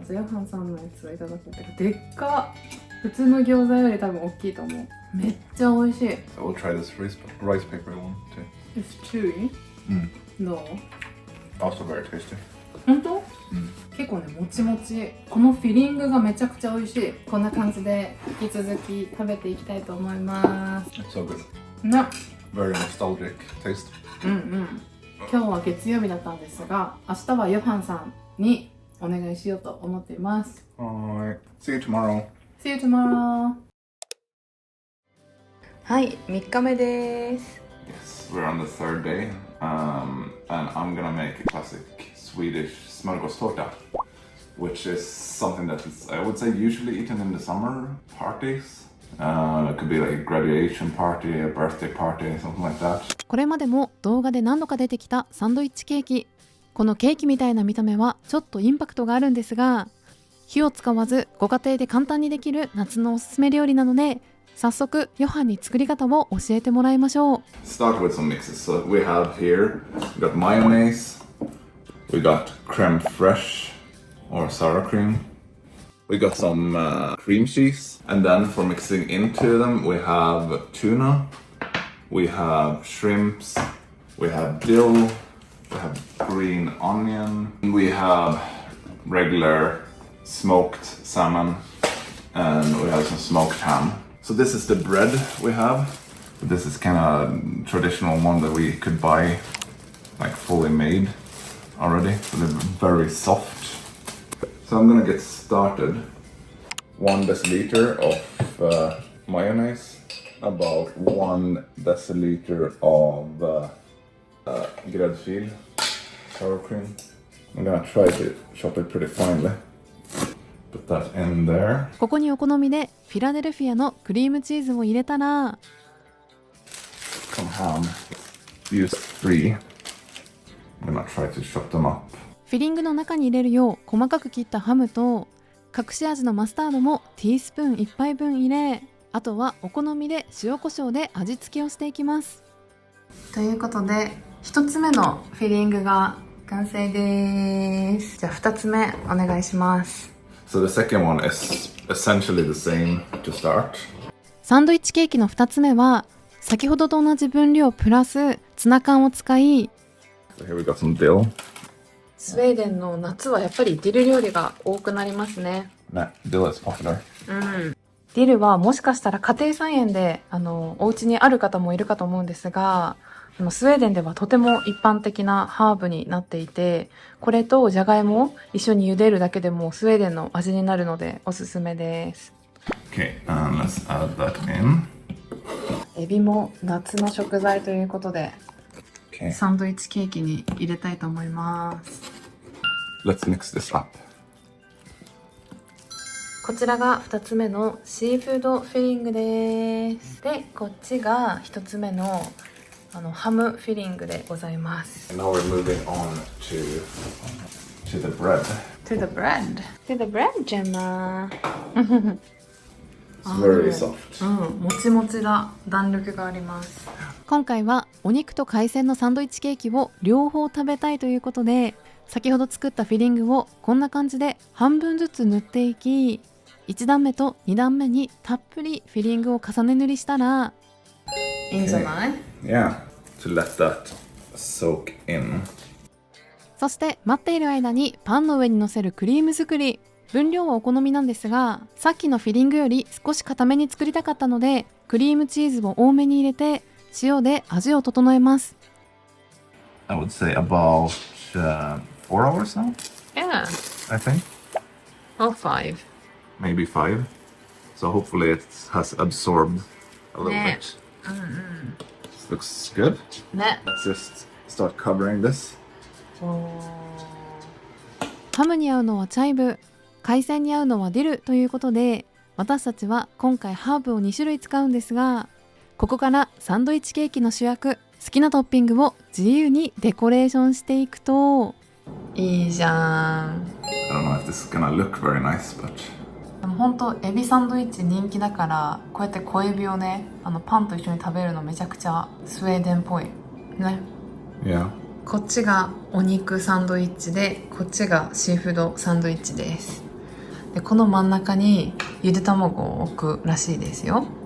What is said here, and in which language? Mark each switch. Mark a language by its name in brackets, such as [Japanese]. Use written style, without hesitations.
[Japanese] じゃあヨハンさんのやつをいただこうけど、でっか。普通の餃子より多分大きいと思う。めっちゃ美味しい。 [English] I will try this rice paper one too. It's chewy? [Japanese] どう？ [English] Also very tasty. [Japanese] 本当？結構ね、もちもち。このフィリングがめちゃくちゃ美味しい。こんな感じで引き続き食べていきたいと思います。 [English] It's so good. [Japanese] ね。 [English] Very nostalgic taste. [Japanese] 今日は月曜日だったんですが、明日はヨハンさんにお願いしようと思っています。 [English] Alright. See you tomorrow. See you tomorrow. [Japanese] はい、3日目です。 [English] Yes, we're on the third day, and I'm gonna make a classic Swedish smörgåstårta, which is something that is, I would say, usually eaten in the summer parties. It could be like a graduation party, a birthday party, something like that. [Japanese] これまでも動画で何度か出てきたサンドイッチケーキ。このケーキみたいな見た目はちょっとインパクトがあるんですが、火を使わずご家庭で簡単にできる夏のおすすめ料理なので、早速ヨハンに作り方を教えてもらいましょう。 [English] Start with some mixes. So we have here, we got mayonnaise, we got creme fraiche or sour cream, we got some cream cheese, and then for mixing into them we have tuna, we have shrimps, we have dill, we have green onion, we have regular smoked salmon, and we have some smoked ham. So this is the bread we have. This is kind of traditional one that we could buy like fully made already. So they're very soft. So I'm gonna get started. 1 deciliter of mayonnaise, about 1 deciliter of gräddfil, sour cream. I'm gonna try to chop it pretty finely. Put that in there. [Japanese] ここにお好みでフィラデルフィアのクリームチーズを入れたら、 [English] Some ham. Use 3. I'm gonna try to chop them up. [Japanese] フィリングの中に入れるよう細かく切ったハムと隠し味のマスタードもティースプーン1杯分入れ、あとはお好みで塩コショウで味付けをしていきます。ということで、1つ目のフィリングが完成です。じゃあ2つ目お願いします。 [English] So the second one is essentially the same to start. [Japanese] サンドイッチケーキの2つ目は先ほどと同じ分量プラスツナ缶を使い、 [English] So here we got some dill. [Japanese] スウェーデンの夏はやっぱりディル料理が多くなりますね。 [English] Dill is popular. [Japanese] ディルはもしかしたら家庭菜園でお家にある方もいるかと思うんですが、スウェーデンではとても一般的なハーブになっていて、これとじゃがいもを一緒に茹でるだけでもスウェーデンの味になるのでおすすめです。 [English] Okay, and let's add that in. [Japanese] エビも夏の食材ということで、 [English] Okay, [Japanese] サンドイッチケーキに入れたいと思います。 [English] let's mix this up. [Japanese] こちらが2つ目のシーフードフィリングです。で、こっちが1つ目のハムフィリングでございます。 [English] And now we're moving on to the bread. to the bread. To the bread, Gemma. It's very soft. [Japanese] もちもちだ。弾力があります。今回はお肉と海鮮のサンドイッチケーキを両方食べたいということで、先ほど作ったフィリングをこんな感じで半分ずつ塗っていき、1段目と2段目にたっぷりフィリングを重ね塗りしたらいいんじゃない？ [English] Yeah, to let that soak in. [Japanese] そして待っている間にパンの上に乗せるクリーム作り。分量はお好みなんですが、さっきのフィリングより少し固めに作りたかったので、クリームチーズを多めに入れて塩で味を整えます。 [English] I would say about 4 hours now, Yeah. I think. Or 5. Maybe 5. So hopefully it has absorbed a little Yeah. bit. This looks good. [Japanese] ね。 [English] Let's just start covering this. [Japanese] ハムに合うのはチャイブ、海鮮に合うのはディルということで、私たちは今回ハーブを2種類使うんですが、ここからサンドイッチケーキの主役、好きなトッピングを自由にデコレーションしていくと、いいじゃん。 [English] I don't know if this is gonna look very nice, but [Japanese] でも本当エビサンドイッチ人気だから、こうやって小エビをね、パンと一緒に食べるのめちゃくちゃスウェーデンっぽいね。 [English] yeah. [Japanese] こっちがお肉サンドイッチで、こっちがシーフードサンドイッチです。でこの真ん中にゆで卵を置くらしいですよ。